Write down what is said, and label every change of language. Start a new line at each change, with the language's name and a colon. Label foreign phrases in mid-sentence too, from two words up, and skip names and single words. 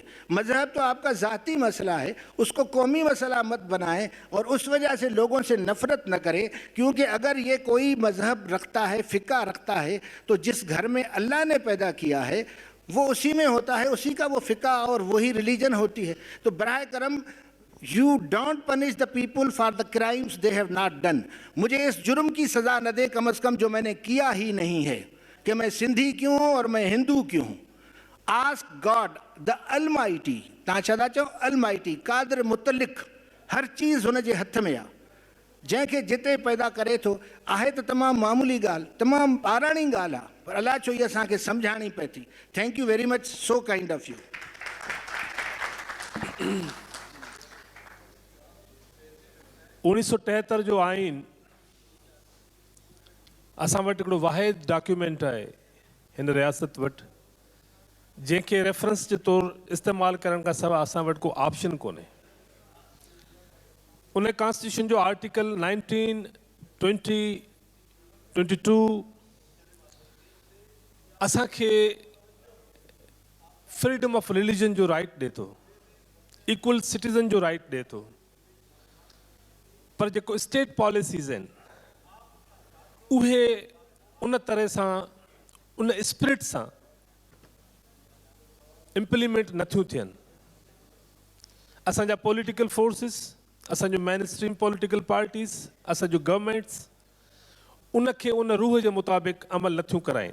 Urdu: مذہب تو آپ کا ذاتی مسئلہ ہے، اس کو قومی مسئلہ مت بنائیں اور اس وجہ سے لوگوں سے نفرت نہ کریں. کیونکہ اگر یہ کوئی مذہب رکھتا ہے، فقہ رکھتا ہے، تو جس گھر میں اللہ نے پیدا کیا ہے وہ اسی میں ہوتا ہے، اسی کا وہ فقہ اور وہی ریلیجن ہوتی ہے. تو برائے کرم
English: you don't punish the people for the crimes they have not done.
Urdu: مجھے اس جرم کی سزا نہ دے کم از کم جو میں نے کیا ہی نہیں ہے، کہ میں سندھی کیوں ہوں اور میں ہندو کیوں ہوں.
English: Ask God, the Almighty,
Sindhi: तव्हां छा था चओ, Almighty, कादिर मुतलिक, हर चीज़ हुन जे हथ में आहे। जंहिंखे जिते पैदा करे थो आहे त तमामु मामूली ॻाल्हि, तमामु ॿाराणी ॻाल्हि आहे, पर अलाह छो इहा असांखे सम्झाइणी पए थी।
English: Thank you very much, so kind of you.
Sindhi: 1973 जो आइन असां वटि हिकिड़ो वाहिद डॉक्यूमेंट आहे हिन रियासत वटि जंहिंखे रेफरेंस जे तौरु इस्तेमालु करण खां सवाइ असां वटि को ऑप्शन कोन्हे। उन कॉन्स्टिट्यूशन जो आर्टिकल 19, 20, 22 असांखे
English: freedom of religion
Sindhi: जो राइट ॾिए थो,
English: equal citizen
Sindhi: जो राइट ॾिए थो, पर जेको
English: state policies
Sindhi: आहिनि उहे उन तरह सां उन स्पिरिट सां इम्प्लीमेंट नथियूं थियनि। असांजा
English: political forces,
Sindhi: असांजो
English: mainstream political parties,
Sindhi: असांजो गवर्नमेंट्स उनखे उन रूह जे मुताबिक़ अमल नथियूं कराइनि।